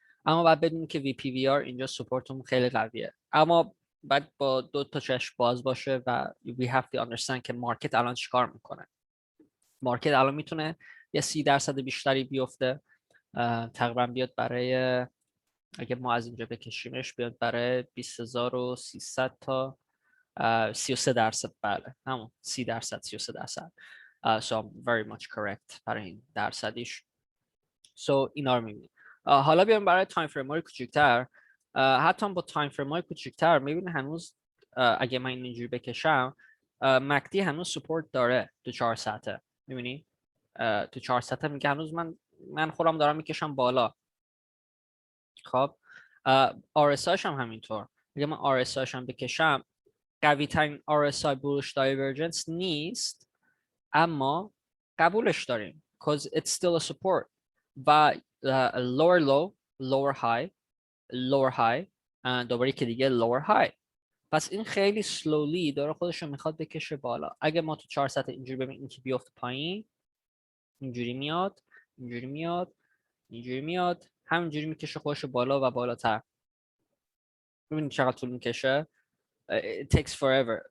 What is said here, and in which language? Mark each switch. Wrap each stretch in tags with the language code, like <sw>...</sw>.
<fa>اما باید بدونیم که VPVR اینجا سپورتمون خیلی قویه، اما باید با 2 تا چشم باز باشه و</fa> <en>we have to understand</en> <fa>که مارکت الان چیکار میکنه. مارکت الان میتونه یه 30% بیشتری بیفته، تقریبا بیاد برای، اگه ما از اینجا بکشیمش بیاد برای 20,300 تا 33%. بله همون 30%، 33%.</fa> <en>So I'm very much correct</en> <fa>برای این درصدیش. So اینا رو میبینید. حالا بیایم برای تایم فریم های کوچیک‌تر. حتی با تایم فریم های کوچیک‌تر میبینید هنوز اگه من اینجوری بکشم، مکدی هنوز سپورت داره تو 4 ساعته. میبینی تو 4 ساعته میگه هنوز من خودم دارم میکشم بالا. خب RSIش هم همینطور. اگه من RSIش هم بکشم، قوی ترین RSI بولش دایورجنس نیست، اما قبولش داریم</fa> <en>because it's still a support. و lower low، lower high، lower high،</en> <fa>دوباره که دیگه</fa> <en>lower high.</en> <fa>پس این خیلی</fa> <en>slowly</en> <fa>داره خودش رو میخواد بکشه بالا. اگه ما تو 4 ساعت اینجوری ببینیم که بیفته پایین، اینجوری میاد، اینجوری میاد، اینجوری میاد، همینجوری میکشه خودش رو بالا و بالاتر. ببینید چقدر طول میکشه.</fa> <en>It takes forever.</en>